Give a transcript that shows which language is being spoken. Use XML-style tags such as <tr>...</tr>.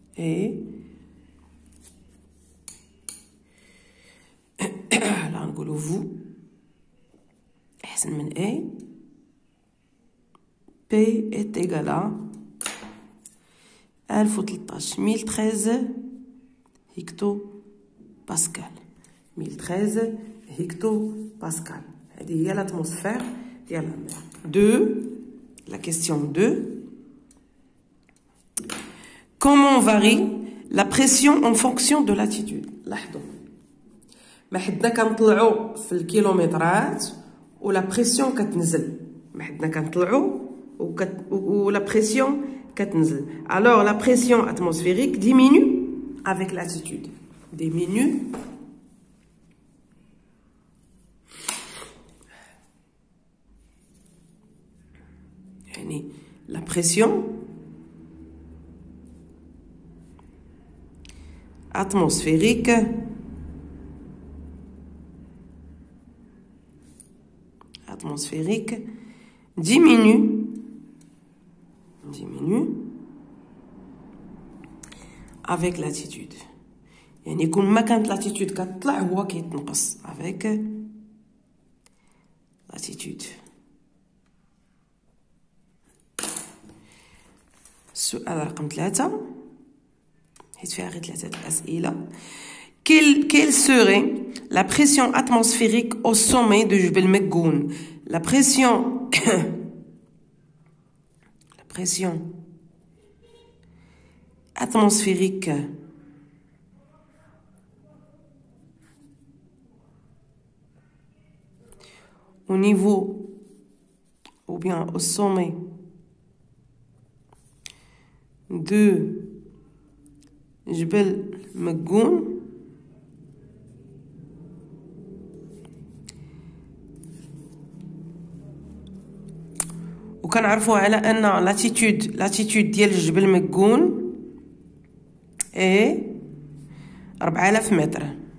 <fr>et là نقولوا vous احسن من A. P est égal à 1013 hectopascal. 1013 hectopascal.</fr> <ar>هذه هي l'atmosphère ديال la mer.</ar> <fr>2. La question 2. Comment varie la pression en fonction de l'altitude؟</fr> <ar>لاحظوا ما حدنا كنطلعوا في الكيلومترات ولا بريسيون كتنزل. ما حدنا كنطلعوا ولا بريسيون كتنزل.</ar> <fr>alors la pression atmosphérique diminue avec l'altitude. diminue يعني la pression atmosphérique diminue avec l'altitude.</fr> <ar>يعني كل ما كانت l'altitude كتطلع هو كيتنقص</ar> <fr>avec l'altitude.</fr> <ar>السؤال رقم 3 حيت فيها غير 3 أسئلة.</ar> <fr>Quelle serait la pression atmosphérique au sommet de Jebel Megoun? La pression atmosphérique au niveau ou bien au sommet</fr> <ar>دو جبل مكون وكنعرفوا على ان لاتيتود ديال جبل مكون اي 4000 متر.</ar>